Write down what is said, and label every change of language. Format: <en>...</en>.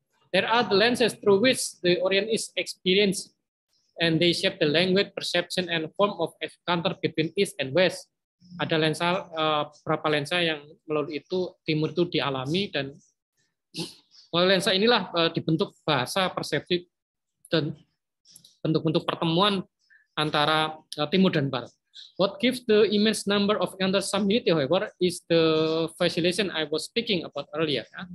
<en>There are the lenses through which the Orient is experienced, and they shape the language, perception, and form of encounter between East and West.</en> <id>Ada beberapa lensa yang melalui itu Timur itu dialami, dan melalui lensa inilah dibentuk bahasa, persepsi, dan bentuk-bentuk pertemuan antara Timur dan Barat.</id> <en>What gives the immense number of encounters some unity, however, is the facilitation I was speaking about earlier.</en>